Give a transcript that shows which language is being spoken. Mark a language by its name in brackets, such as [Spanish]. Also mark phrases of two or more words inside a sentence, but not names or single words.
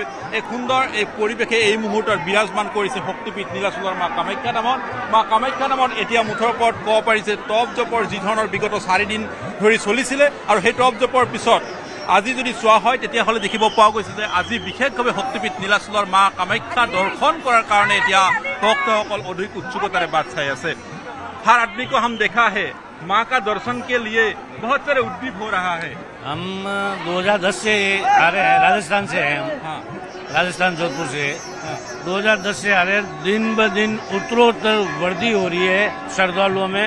[Assamese] এক সুন্দৰ এই পৰিৱেশে এই মুহূৰ্তত বিৰাজমান কৰিছে শক্তিপীঠ নীলাচলৰ মা কামাখ্যা ধামত এতিয়া মুঠৰ ওপৰত ক'ব পাৰি যে টপ জপৰ যি ধৰণৰ বিগত 4 দিন ধৰি চলিছিলে আৰু সেই টপ জপৰ পিছত আজি যদি চোৱা হয় তেতিয়াহ'লে দেখিব পোৱা গৈছে যে আজি বিশেষভাৱে শক্তিপীঠ নীলাচলৰ মা কামাখ্যা দৰ্শন কৰাৰ কাৰণে এতিয়া ভক্তসকল অধিক উৎসুকতাৰে বাট চাই আছে [Hindi] हर आदमी को हम देखा है माँ का दर्शन के लिए बहुत सारे उद्दीप हो रहा है। हम 2010 से आ रहे हैं, राजस्थान से हैं हम। हाँ। राजस्थान जोधपुर से 2010 से आ रहे हैं। दिन ब दिन उत्तरोत्तर वृद्धि हो रही है श्रद्धालुओं में।